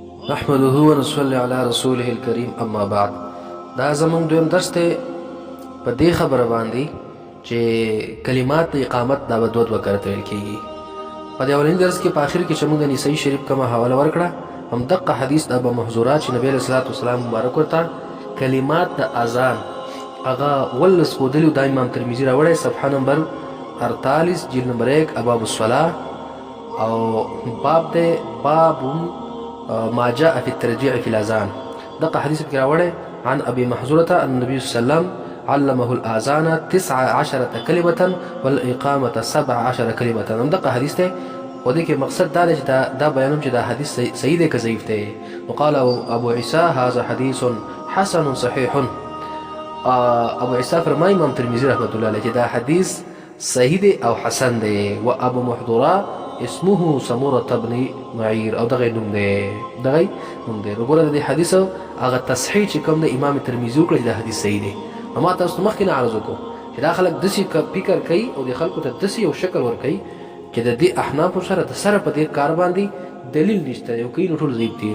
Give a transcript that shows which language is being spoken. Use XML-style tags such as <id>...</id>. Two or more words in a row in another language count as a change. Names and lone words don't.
<ar>نحمده ونصلي على رسوله الكريم اما بعد.</ar> <ps>دا زمونږ دویم درس ته په دې خبره باندې چې کلمات د اقامت دا به دوه کرته ویل کېږي. په دې اولین درس کې په آخر کې چې موږ د نسائی شریف کومه حواله ورکړه هم دقه حدیث د ابو محذورات چې نبی علیه الصلاۃ والسلام مبارک ورته کلمات د اذان هغه ولس ښودلي دا امام ترمذي راوړی صفحه نمبر 48 جلد نمبر 1 ابواب الصلاه او باب ده باب ما جاء في الترجيع في الاذان. دقه حدیث کې راوړی</ps> <ar>عن ابي محذوره ان النبي صلى الله عليه وسلم علمه الاذان 19 كلمه والاقامه 17 كلمه.</ar> <ps>هم دقه حدیث ته و دې کې مقصد دا دی چې دا بیانوم چې دا حدیث صحیح دی که ضعیف دی.</ps> <ar>وقال ابو عيسى هذا حديث حسن صحيح.</ar> <ps>ابو عيسى فرمای امام ترمذي رحمت الله علیه چې دا حدیث صحیح دی او حسن دی.</ps> <ar>و ابو محذوره اسمه سمورة بن معير</ar> <ps>او دغه نوم دی وګوره د دې حدیث هغه تصحیح چې کوم د امام ترمذي وکړي دا حدیث صحیح دی. ما تاسو مخکې نه عرض وکړو چې دا خلک داسې فکر کوي او د خلکو ته داسې یو شکل ورکوي چې د دې احنافو سره د سره په دې کار باندې دلیل نشته یو کوي نو ټول ضعیف دي.</ps>